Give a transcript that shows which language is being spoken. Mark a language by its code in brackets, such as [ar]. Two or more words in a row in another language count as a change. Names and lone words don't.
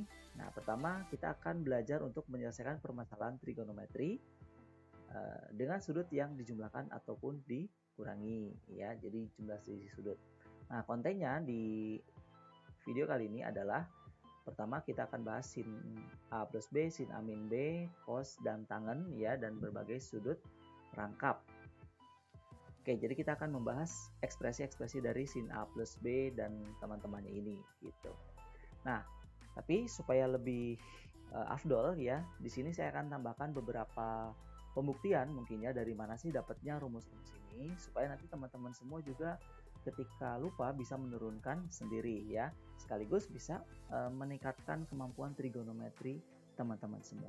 [id] Nah, pertama kita akan belajar untuk menyelesaikan permasalahan trigonometri dengan sudut yang dijumlahkan ataupun dikurangi ya. Jadi jumlah selisih sudut. Nah, kontennya di video kali ini adalah pertama kita akan bahas sin A plus B, sin A min B, cos dan tangen ya, dan berbagai sudut rangkap. Oke, jadi kita akan membahas ekspresi-ekspresi dari sin A plus B dan teman-temannya ini gitu. Nah, tapi supaya lebih afdol ya, di sini saya akan tambahkan beberapa pembuktian mungkin ya, dari mana sih dapatnya rumus-rumus ini, supaya nanti teman-teman semua juga ketika lupa bisa menurunkan sendiri ya, sekaligus bisa meningkatkan kemampuan trigonometri teman-teman semua.